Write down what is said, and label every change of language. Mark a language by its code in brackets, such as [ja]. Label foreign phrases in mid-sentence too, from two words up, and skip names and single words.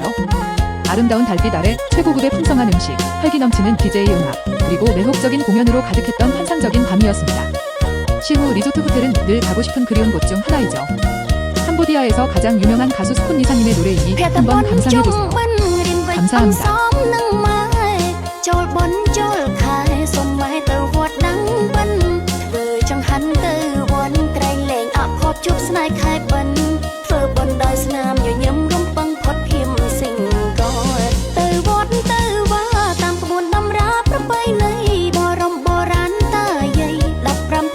[ko] 아름다운 달빛 아래 최고급의 풍성한 음식, 활기 넘치는 DJ 음악, 그리고 매혹적인 공연으로 가득했던 환상적인 밤이었습니다. 시후 리조트 호텔은 늘 가고 싶은 그리운 곳 중 하나이죠. 캄보디아에서 가장 유명한 가수 스콘 리사님의 노래이니 한번 감상해보세요. 감사합니다. [km] ជួបស្នេហ៍ខែបិណ្ឌធ្វើបុណ្យដោយស្នាមញញឹមរំពឹងផុតភៀមសិង្ហកទៅវត្តទៅវាតាមក្បួនដំរាប្រពៃណីបរមបុរាណតាយាយ15